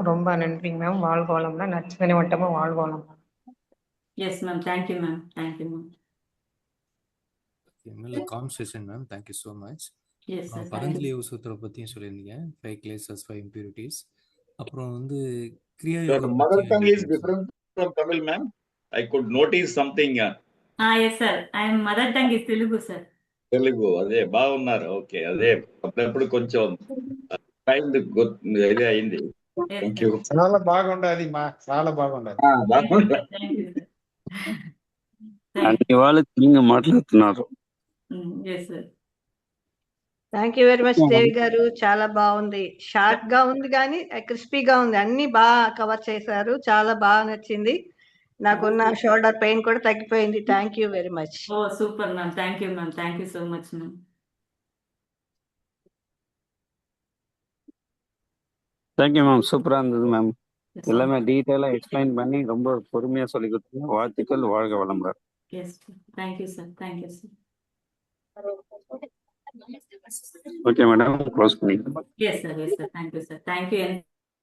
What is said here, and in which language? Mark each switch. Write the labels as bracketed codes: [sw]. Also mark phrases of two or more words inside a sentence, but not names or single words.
[ta] ரொம்ப நன்றிங்க மேம். வாழ்க வளமுடன். நச்சிந்தனை வட்டமா வாழ்க வளம். [en] Yes ma'am. Thank you ma'am. Thank you ma'am. நல்ல calm session ma'am. Thank you so much. Yes sir. [ta] பதஞ்சலி யோக சூத்திர பத்தியும் சொல்லியிருந்தீங்க. [en] 5 classes 5 impurities. [ta] அப்புறம் வந்து கிரியா [en] Your [ta] யோகா [en] mother [ta] பத்தி [en] tongue is different from Tamil, ma'am. I could notice something. Yes sir. I'm mother tongue is Telugu sir. [te] తెలుగు అదే బాగున్నారు. ఓకే, అదే అప్పుడప్పుడు కొంచెం టైం ఇది అయింది. [en] Thank you. [te] చాలా బాగుండదు మా, చాలా బాగుండదు. [en] Thank you sir. [te] అన్ని వాళ్ళు తెలుగు మాట్లాడుతున్నారు. [en] Yes sir. Thank you very much [te] దేవి గారు. చాలా బాగుంది. షార్ట్ గా ఉంది కానీ క్రిస్పీగా ఉంది. అన్ని బాగా కవర్ చేశారు. చాలా బాగా నచ్చింది. నాకున్న [en] shoulder pain [te] కూడా తగ్గిపోయింది. [en] Thank you very much. Oh super ma'am. Thank you ma'am. Thank you so much ma'am. Thank you ma'am. [ta] சூப்பரா இருந்தது [en] மேம். [ta] எல்லாமே [en] detaila explain [ta] பண்ணி ரொம்ப பொறுமையா சொல்லி கொடுத்தீங்க. வாழ்த்துக்கள். வாழ்க வளமுடன். எஸ். [en] Thank you sir. Thank you sir. Okay madam, [ta] க்ளோஸ் பண்ணிக்கலாம். [en] Yes sir. Yes sir. Thank you sir. Thank you.